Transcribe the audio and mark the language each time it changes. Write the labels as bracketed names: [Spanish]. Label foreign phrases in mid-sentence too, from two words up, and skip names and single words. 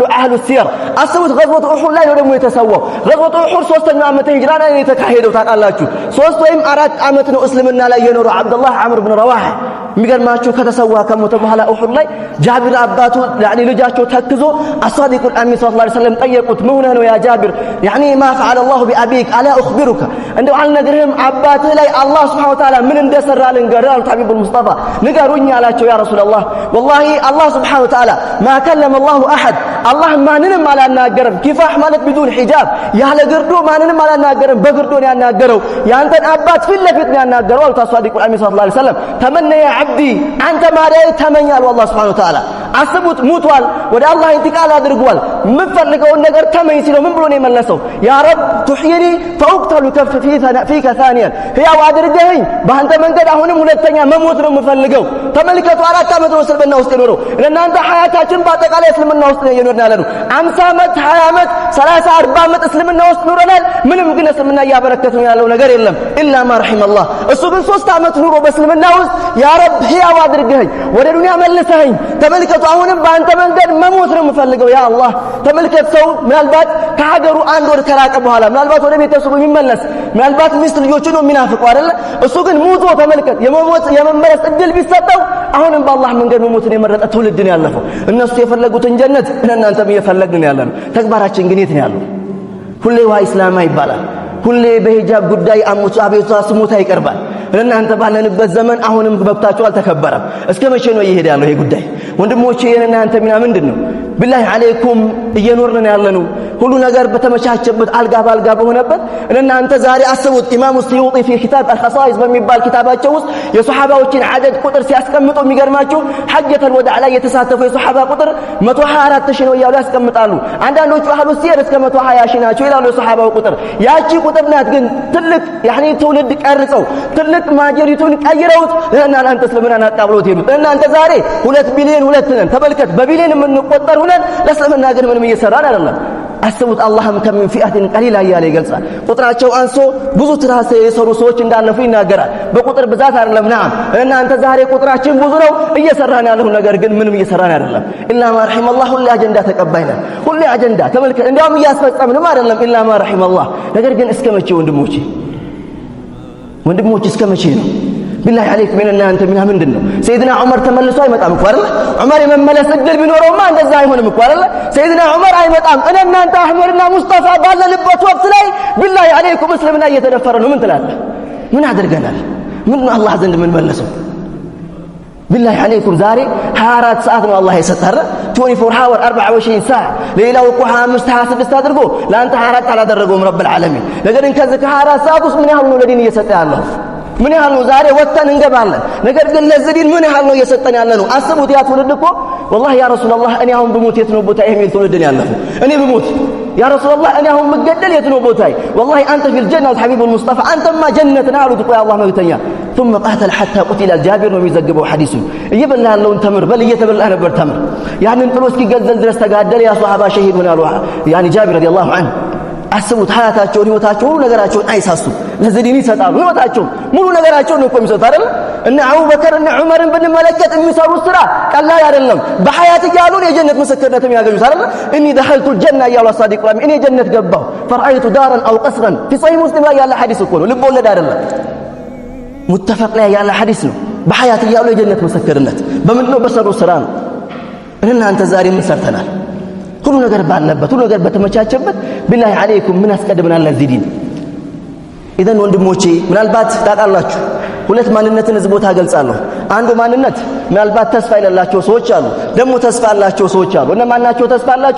[Arabic] أهل السير [Amharic] አስቡት ገዝወት ኡሁድ ላይ ነው ደግሞ የተሰዋው ገዝወት ኡሁድ 3ኛው አመት ሂጅራ ላይ የተካሄደው ታውቃላችሁ 3 ወይም 4 አመት ነው እስልምና ላይ የኖረው አብዱላህ አምር ብን ረዋሃ የሚገርማችሁ ከተሰዋ ከሞተ በኋላ ኡሁድ ላይ ጃቢር አባቱ ያኒ ልጃቸው ተክዞ [Arabic] الصادق الأمين صلى الله عليه وسلم [Amharic] ጠየቁት ምን ሆነ ነው ያ ጃቢር ያኒ [Arabic] ما فعل الله بأبيك ألا أخبرك [Amharic] እንደው አልነግርህም አባትህ ላይ አላህ [Arabic] سبحانه وتعالى [Amharic] ምን እንደሰራ ልንገርህ አሉት ሐቢብ ሙስጠፋ ንገሩኝ አላቸው [Arabic] يا رسول الله والله الله سبحانه وتعالى ما كلم الله احد الله [Amharic] ማንንም አላናገረም ኪፋህ ማለት [Arabic] بدون حجاب [Amharic] ያለ ግርዶ ማንንም አላናገረም በግርዶ ነው ያናገረው ያንተን አባት ፊት ለፊት ነው ያናገረው አሉት [Arabic] الصادق الأمين صلى الله عليه وسلم تمنَّ يا [Amharic] عبدي አንተ ማዳይ ተመኛል [Arabic] والله سبحانه وتعالى [Amharic] አስቡት ሙቷል ወደ አላህ ኢንቲቃል አድርጓል ምፈልገውን ነገር ተመኝ ሲለው ምን ብሎ ነው የመለሰው [Arabic] يا رب تحيني فاقتل فيك ثانيا [Amharic] ህያው አድርገኝ በአንተ መንገድ አሁንም ሁለተኛ መሞት ነው የምፈልገው ተመልከቱ 4 አመት ነው እስልምና ውስጥ የኖረው እናንተ ሐያታችን በአጠቃላይ እስልምና ውስጥ ነው የኖርና ያለው 50 አመት 20 አመት 30 40 አመት እስልምና ውስጥ ኖረናል ምንም ግን እስልምና ያበረከተው ያለው ነገር የለም [Arabic] إلا ما رحم الله [Amharic] እሱ ግን 3 አመት ኑሮ በእስልምና ውስጥ [Arabic] يا رب [Amharic] ህያው አድርገኝ ወደ ዱንያ መልሰኝ ተመልከቱ አሁንም በአንተ መንገድ መሞት ነው የምፈልገው [Arabic] يا الله [Amharic] ተመልከት ሰው ምናልባት ከሀገሩ አንድ ወር ከራቀ በኋላ ምናልባት ወደ ቤተሰቡ የሚመለስ ምናልባት ሚስት ልጆቹን ነው የሚናፍቁ አይደል እሱ ግን ሙቶ ተመልከት የመመለስ እድል ቢሰጠው አሁንም በአላህ መንገድ መሞትን የመረጠ ትውልድ ነው ያለፈው እነሱ የፈለጉትን ጀነት እናንተም እየፈለግን ያለነው ተግባራችን ግን የት ነው ያለው ሁሌ [Arabic] وا إسلاماه [Amharic] ይባላል ሁሌ በሂጃብ ጉዳይ አቤቱታ ስሞታ ይቀርባል እናንተ ባለንበት ዘመን አሁንም መብታችሁ አልተከበረም እስከ መቼ ነው ይሄድ ያለው ይሄ ጉዳይ ወንድሞቼ የእናንተ ሚና ምንድነው [Arabic] بالله عليكم [Amharic] እየኖርን ያለነው ሁሉ ነገር በተመቻቸበት አልጋ ባልጋ በሆነበት እናንተ ዛሬ አስቡት ኢማሙ ሲዩጢ [Arabic] في كتاب الخصائص [Amharic] በሚባል ኪታባቸው ውስጥ የሱሐባዎችን አደድ ቁጥር ሲያስቀምጡ የሚገርማችሁ [Arabic] حجة الوداع [Amharic] ላይ የተሳተፉ የሱሐባ ቁጥር 124000 ነው ያሉ ያስቀምጣሉ አንዳንዶቹ [Arabic] أهل السير [Amharic] እስከ 120000 ናቸው ይላሉ የሱሐባው ቁጥር ያቺ ቁጥር ናት ግን ትልቅ ያኒ ትውልድ ቀርጸው ትልቅ ማጀሪቱን ቀይረውት እናንተ እስልምናን አጣብሎት ሄዱት እናንተ ዛሬ 2 ቢሊዮን 2 ነን ተመልከት በቢሊዮን የምንቆጠር ሆነን ለእስልምና ግን ምንም እየሰራን አይደለም አስቡት አላህም ከምን [Arabic] فئة قليلة [Amharic] ያለ ይገልጻል ቁጥራቸው አንሶ ብዙ ትራስ የሰሩ ሰዎች እንዳለፉ ይናገራል በቁጥር ብዛት አይደለም ናም እናንተ ዛሬ ቁጥራችን ብዙ ነው እየሰራን ያለው ነገር ግን ምንም እየሰራን አይደለም [Arabic] إلا ما رحم الله [Amharic] ሁሉ አጀንዳ ተቀባይና ሁሉ አጀንዳ ተመልከት እንዲያውም እያስፈጸምንም አይደለም [Arabic] إلا ما رحم الله [Amharic] ነገር ግን እስከ መቼ ወንድሞቼ እስከ መቼ ነው [Arabic] بالله عليك من [Amharic] እናንተ ሚና ምንድነው ሰይድና ዑመር ተመልሶ አይመጣም እኮ አይደል ዑመር የመመለስ እድል ቢኖረውማ እንደዛ አይሆንም እኮ አይደል ሰይድና ዑመር አይመጣም እናንተ አህመድና ሙስጠፋ ባለንበት ወቅት ላይ [Arabic] بالله عليكم [Amharic] እስልምና እየተደፈረ ነው ምን ትላለህ ምን አድርገናል ምን አላህ ዘንድ ምን መለሰው [Arabic] بالله عليكم [Amharic] ዛሬ 24 ሰዓት ነው አላህ የሰጠረ 24 hour 24 ሰዓት ሌላው እኮ 25 26 አድርጎ ለአንተ 24 አላደረገውም ረብ العالمين ነገር ግን ከዚህ 24 ሰዓት ውስጥ ምን ያህል ነው ለዲን እየሰጠ ያለው ምን ያህል ነው ዛሬ ወጥተን እንገባለን ነገር ግን ለዚህ ዲን ምን ያህል ነው እየሰጠን ያለነው አስቡት ያ ትውልድ እኮ [Arabic] والله يا رسول الله [Amharic] እኔ አሁን ብሞት የት ነው ቦታዬ የሚል ትውልድ ነው ያለፈው እኔ ብሞት [Arabic] يا رسول الله [Amharic] እኔ አሁን መገደል የት ነው ቦታዬ [Arabic] والله انت في الجنه حبيب المصطفى انت ما جنتنا [Amharic] አሉት እኮ ያላህ መልእክተኛ [Arabic] ثم قاتل حتى قتل الجابر [Amharic] ነው የሚዘግበው ሐዲሱን እየበላ ያለውን ተምር በል እየተበላ ነበር ተምር ያንን ጥሎ እስኪገደል ድረስ ተጋደለ ያ ሱሐባ ሸሂድ ሆናሉ ያኒ ጃቢር [Arabic] رضي الله عنه [Amharic] አስቡት ሐያታቸውን ህይወታቸውን ሁሉ ነገራቸውን አይሳሱ ለዚህ ዲን ይሰጣሉ ህይወታቸውን ሙሉ ነገራቸውን ነው የሚሰጡት አይደል እና አቡበከር እና ዑመርን ብንመለከት የሚሰሩት ስራ ቀላል አይደለም በሐያት እያሉ የጀነት ምስክርነትም ያገኙት አይደል እኒ [Arabic] دخلت الجنه [Amharic] ያሉ አሳዲቁ እኔ ጀነት ገባሁ [Arabic] فرأيت دارا او قصرا في صحيح مسلم [Amharic] ላይ ያለ ሐዲስ እኮ ነው ልብ ወለድ አይደለም ሙተፈቅ ላይ ያለ ሐዲስ ነው። በሐያት እያሉ የጀነት ምስክርነት በምንድነው? በሰሩ ስራ ነው። እናንተ ዛሬ ምን ሰርተናል? ሁሉ ነገር ባለበት ሁሉ ነገር በተመቻቸበት [Arabic] بالله عليكم [Amharic] ምን አስቀድመናል ለዚህ ዲን? ኢዘን ወንድሞቼ ምናልባት ታውቃላችሁ ሁለት ማንነትን እዚህ ቦታ ገልጻለሁ። አንዱ ማንነት ምናልባት ተስፋ የሌላቸው ሰዎች አሉ፣ ደግሞ ተስፋ ያላቸው ሰዎች አሉ። እነማን ናቸው ተስፋ ያላቸው?